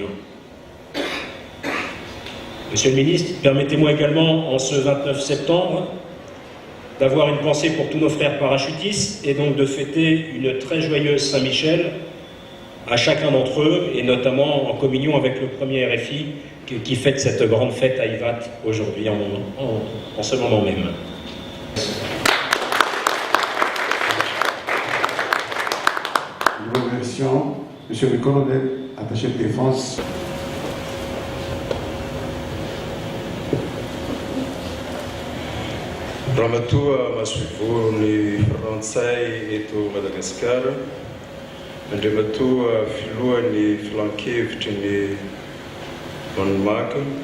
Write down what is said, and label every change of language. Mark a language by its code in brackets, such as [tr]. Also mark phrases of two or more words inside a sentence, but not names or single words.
[fr] Monsieur le ministre, permettez-moi également, en ce 29 septembre, d'avoir une pensée pour tous nos frères parachutistes et donc de fêter une très joyeuse Saint-Michel à chacun d'entre eux, et notamment en communion avec le premier RFI qui fête cette grande fête à Ivat aujourd'hui, en ce moment même. Nous remercions Monsieur le colonel, attaché de défense. [mg] Ramatoa Masivony Frantsay eto Madagasikara, Andriamatoa filohan'ny filan-kevitry ny Vanomaka,